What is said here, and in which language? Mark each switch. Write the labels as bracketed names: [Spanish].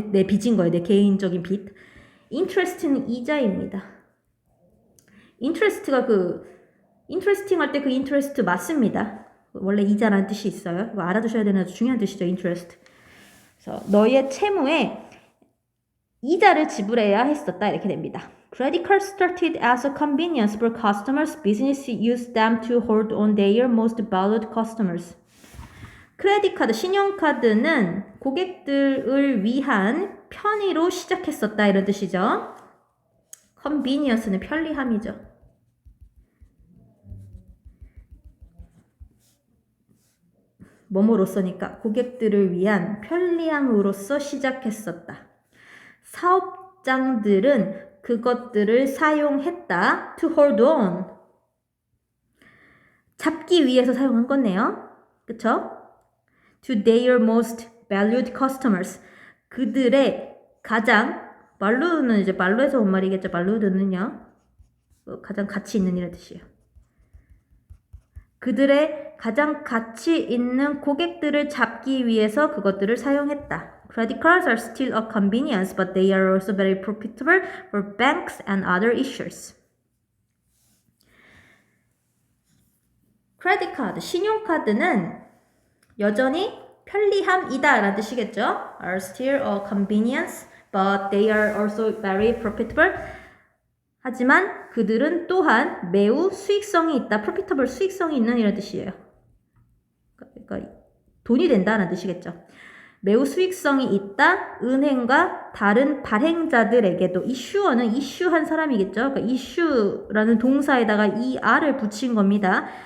[Korean] 내 빚인 거예요. 내 개인적인 빚. interest는 이자입니다. interest가 interesting 할 때 그 interest 맞습니다. 원래 이자라는 뜻이 있어요. 이거 알아두셔야 되는 아주 중요한 뜻이죠. [English] interest. [Korean] 그래서 너의 채무에 이자를 지불해야 했었다. 이렇게 됩니다. [English] Credit cards started as a convenience for customers. Business used them to hold on their most valued customers. [Korean] 크레딧 카드, 신용카드는 고객들을 위한 편의로 시작했었다. 이런 뜻이죠. convenience는 편리함이죠. 뭐뭐로서니까 고객들을 위한 편리함으로써 시작했었다. 사업장들은 그것들을 사용했다. [English] To hold on. [Korean] 잡기 위해서 사용한 거네요. 그쵸? [English] to their most valued customers. [Korean] 그들의 가장, value는 이제 value에서 온 말이겠죠. valued는요. 가장 가치 있는 이란 뜻이에요. 그들의 가장 가치 있는 고객들을 잡기 위해서 그것들을 사용했다. [English] Credit cards are still a convenience, but they are also very profitable for banks and other issuers. [Korean] 크레딧 카드, 신용카드는 여전히 편리함이다 라는 뜻이겠죠. [English] Are still a convenience, but they are also very profitable. [Korean] 하지만 그들은 또한 매우 수익성이 있다. profitable, 수익성이 있는 이런 뜻이에요. 그러니까 돈이 된다는 뜻이겠죠. 매우 수익성이 있다. 은행과 다른 발행자들에게도. issuer는 issue한 사람이겠죠. 그러니까 issue라는 동사에다가 er을 붙인 겁니다.